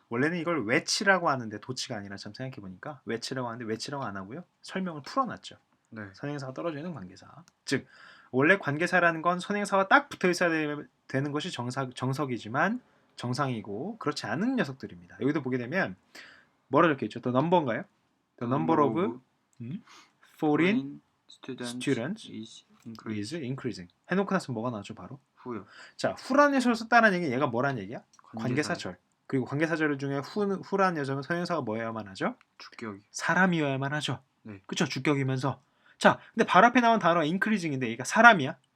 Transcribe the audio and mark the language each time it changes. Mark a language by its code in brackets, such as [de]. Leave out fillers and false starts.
[ko] 원래는 이걸 외치라고 하는데 도치가 아니라 참 생각해 보니까 외치라고 하는데 외치라고 안 하고요. 설명을 풀어놨죠. 네. 선행사가 떨어져 있는 관계사. 즉 원래 관계사라는 건 선행사와 딱 붙어 있어야 되는 것이 정석이지만 정상이고 그렇지 않은 녀석들입니다. 여기도 보게 되면 뭐라 적혀 있죠? [en] The number [ko] 인가요? [en] The number of foreign students is is increasing. [ko] 해놓고 나서 뭐가 나왔죠? 바로 후요. 자, 후란 녀석을 썼다는 얘기는 얘가 뭐란 얘기야? 관계사. 관계사절. 그리고 관계사절 중에 후란 녀석은 선행사가 뭐여야만 하죠? 주격이. 사람이어야만 하죠. 네. 그쵸? 주격이면서. 자, 근데 바로 앞에 나온 단어가 increasing인데 얘가 사람이야?